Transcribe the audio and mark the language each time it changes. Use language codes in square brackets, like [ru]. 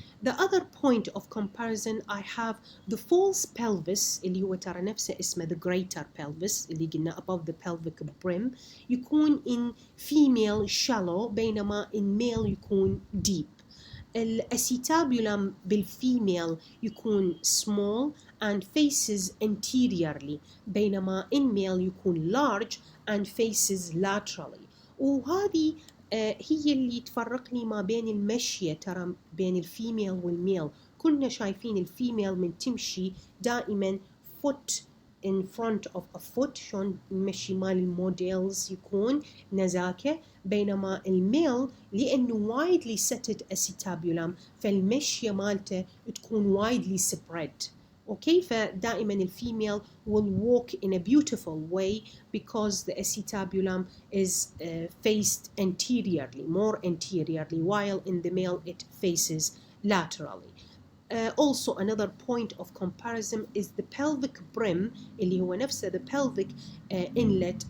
[en] The other point of comparison I have the false pelvis [ar] اللي هو ترى نفسه اسمه [en] the greater pelvis [ar] اللي قلنا [en] above the pelvic brim يكون in female shallow بينما in male يكون deep. [ar] الأسيتابيولم بالفيميل يكون [en] small and faces anteriorly بينما in male يكون large and faces laterally. [ar] وهذه هي اللي تفرق لي ما بين المشية ترى بين الفيميل والميل. كلنا شايفين الفيميل من تمشي دائما [en] foot in front of a foot [ar] شلون المشي مال الموديلز يكون نزاكة بينما الميل لأنه [en] widely setted acetabulum [ar] فالمشية مالته تكون [en] widely spread. Okay, [ar] فدائما الفيميل [en] will walk in a beautiful way because the acetabulum is faced anteriorly, more anteriorly, while in the male it faces laterally. Also another point of comparison is the pelvic brim [ar] اللي هو نفسه [en] the pelvic inlet.